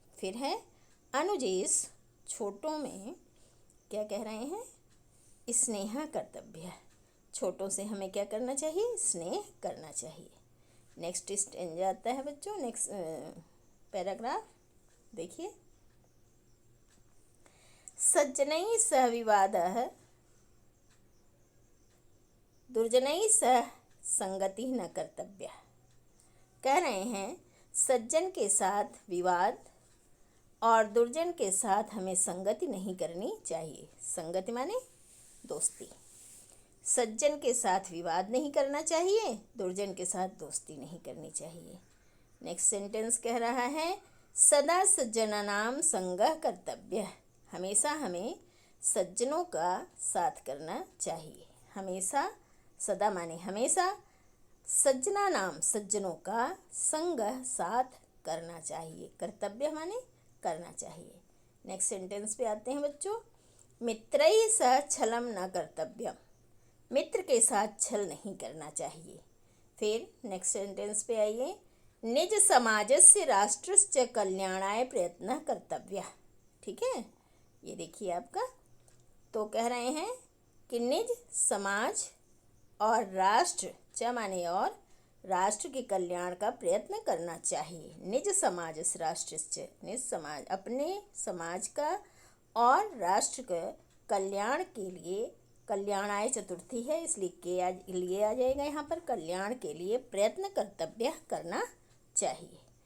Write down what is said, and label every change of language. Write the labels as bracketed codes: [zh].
[hi] फिर है अनुजेश, छोटों में क्या कह रहे हैं, [sa] स्नेह कर्तव्य। [hi] छोटों से हमें क्या करना चाहिए, स्नेह करना चाहिए। नेक्स्ट स्टेंजा आता है बच्चों, नेक्स्ट पैराग्राफ देखिए। [sa] सज्जनैः सह विवादः दुर्जनैः सह संगति न कर्तव्य। [hi] कह रहे हैं सज्जन के साथ विवाद और दुर्जन के साथ हमें संगति नहीं करनी चाहिए। संगति माने दोस्ती। सज्जन के साथ विवाद नहीं करना चाहिए, दुर्जन के साथ दोस्ती नहीं करनी चाहिए। नेक्स्ट सेंटेंस कह रहा है [sa] सदा सज्जनानां संगः कर्तव्य। [hi] हमेशा हमें सज्जनों का साथ करना चाहिए। हमेशा, सदा माने हमेशा, सज्जनों का संगः साथ करना चाहिए। कर्तव्य माने करना चाहिए। नेक्स्ट सेंटेंस पे आते हैं बच्चों। [sa] मित्रैः सह छलं न कर्तव्यम। [hi] मित्र के साथ छल नहीं करना चाहिए। फिर नेक्स्ट सेंटेंस पे आइए। [sa] निज समाजस्य राष्ट्रस्य कल्याणाय प्रयत्नः कर्तव्यः। [hi] ठीक है, ये देखिए आपका। तो कह रहे हैं कि निज समाज और राष्ट्र, च माने और, राष्ट्र के कल्याण का प्रयत्न करना चाहिए। [sa] निज समाज राष्ट्रस्य, [hi] निज समाज अपने समाज का और राष्ट्र के कल्याण के लिए, कल्याणाय चतुर्थी है इसलिए के लिए आ जाएगा यहाँ पर, कल्याण के लिए प्रयत्न कर्तव्य करना चाहिए।